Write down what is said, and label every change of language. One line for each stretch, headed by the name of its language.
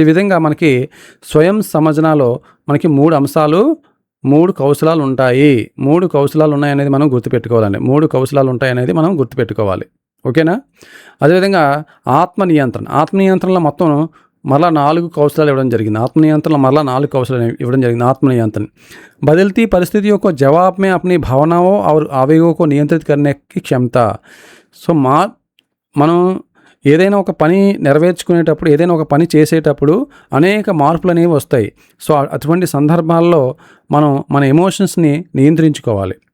Telugu: ఈ విధంగా మనకి స్వయం సమజనలో మనకి 3 అంశాలు, 3 కౌశలాలు ఉంటాయి. 3 కౌశలాలు ఉన్నాయనేది మనం గుర్తుపెట్టుకోవాలండి. 3 కౌశలాలు ఉంటాయనేది మనం గుర్తుపెట్టుకోవాలి. ఓకేనా? అదేవిధంగా ఆత్మ నియంత్రణలో మొత్తం మరలా 4 కౌశలాలు ఇవ్వడం జరిగింది. ఆత్మనియంత్రణలో మరలా 4 కౌశలాలు ఇవ్వడం జరిగింది.
Hindi: ఆత్మनियंत्रण, बदलती परिस्थितियों को जवाब में अपनी भावनाओं और आवेगों को नियंत्रित करने की क्षमता. సో
Telugu: మనం ఏదైనా ఒక పని నెరవేర్చుకునేటప్పుడు, ఏదైనా ఒక పని చేసేటప్పుడు అనేక మార్పులనేవి వస్తాయి. సో, అటువంటి సందర్భాల్లో మనం మన ఎమోషన్స్‌ని నియంత్రించుకోవాలి.